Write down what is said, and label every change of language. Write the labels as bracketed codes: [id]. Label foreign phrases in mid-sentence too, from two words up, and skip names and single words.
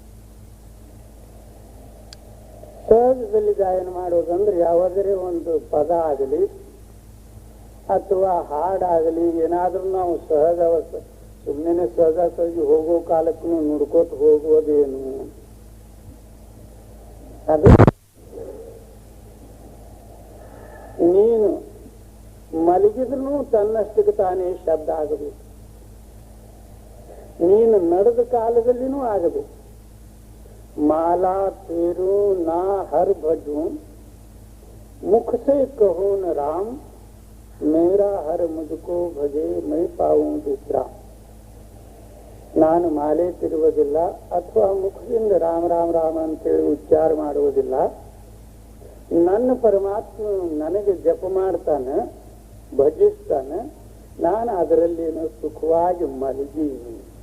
[kn] ಸಹಜದಲ್ಲಿ ಗಾಯನ ಮಾಡುವುದಂದ್ರೆ ಯಾವುದೇ ಒಂದು ಪದ ಆಗಲಿ ಅಥವಾ ಹಾಡಾಗಲಿ ಏನಾದ್ರೂ ನಾವು ಸಹಜ ಅವಸ್ಥೆ ಸುಮ್ಮನೆ ಸಹಜವಾಗಿ ಹೋಗೋ ಕಾಲಕ್ಕೂ ನುಡ್ಕೋತ ಹೋಗುವುದೇನು, ಅದು ನೀನು ಮಲಗಿದ್ರೂ ತನ್ನಷ್ಟಕ್ಕೆ ತಾನೇ ಶಬ್ದ ಆಗಬೇಕು, ನೀನು ನಡೆದ ಕಾಲದಲ್ಲಿನೂ ಆಗಬೇಕು. [hi] माला तेरू ना हर भजूं मुख से कहो न राम मेरा हर मुझको भजे मैं पाऊं विश्राम. [kn] ನಾನು ಮಾಲೆ ತಿರುವುದಿಲ್ಲ ಅಥವಾ ಮುಖದಿಂದ ರಾಮ ರಾಮ ರಾಮ ಅಂತೇಳಿ ಉಚ್ಚಾರ ಮಾಡುವುದಿಲ್ಲ. ನನ್ನ ಪರಮಾತ್ಮ ನನಗೆ ಜಪ ಮಾಡ್ತಾನೆ, ಭಜಿಸ್ತಾನೆ, ನಾನು ಅದರಲ್ಲೇನೋ ಸುಖವಾಗಿ ಮಲಗೀನಿ.